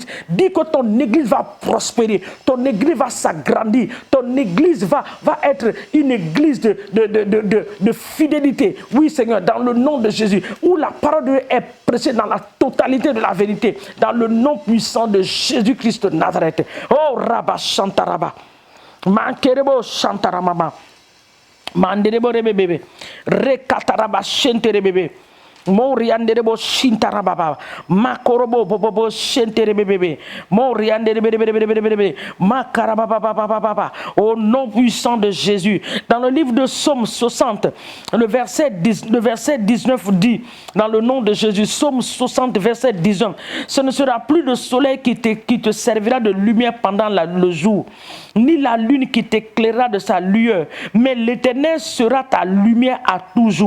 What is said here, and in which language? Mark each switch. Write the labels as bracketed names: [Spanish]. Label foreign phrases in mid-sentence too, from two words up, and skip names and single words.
[French] Dis que ton église va prospérer. Ton église va s'agrandir. Ton église va être une église de fidélité. Oui, Seigneur, dans le nom de Jésus. Où la parole de Dieu est prêchée dans la totalité de la vérité. Dans le nom puissant de Jésus-Christ de Nazareth. Oh, Rabba Shantaraba. Mankerebo Shantaramama. Manderebo Rebebe. Rekataraba Shenterebebe. Morianderebo Shintarababa. Makorobo Bobo Shenterebebe. Morianderebebe. Makarababa. Au nom puissant de Jésus. Dans le livre de Psaume 60, le verset 19 dit, dans le nom de Jésus, Psaume 60, verset 19, ce ne sera plus le soleil qui te servira de lumière pendant le jour, ni la lune qui t'éclairera de sa lueur, mais l'Éternel sera ta lumière à toujours.